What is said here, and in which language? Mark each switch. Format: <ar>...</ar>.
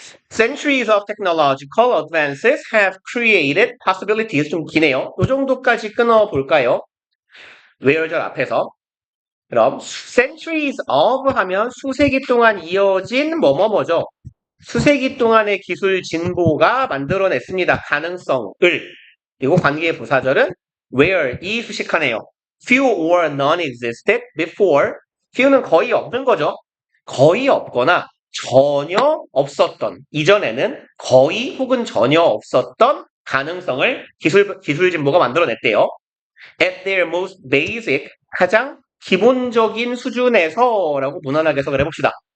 <en>Centuries of technological advances have created possibilities.</en> <ko>좀 기네요. 이 정도까지 끊어볼까요? where절 앞에서. 그럼 centuries of 하면 수세기 동안 이어진 뭐뭐뭐죠. 수세기 동안의 기술 진보가 만들어냈습니다. 가능성을. 그리고 관계의 부사절은 where이 수식하네요.</ko> <en>few or none existed before.</en> <ko>few는 거의 없는 거죠. 거의 없거나 전혀 없었던, 이전에는 거의 혹은 전혀 없었던 가능성을 기술 진보가 만들어냈대요.</ko> <en>At their most basic,</en> <ko>가장 기본적인 수준에서라고 무난하게 해석을 해봅시다.</ko>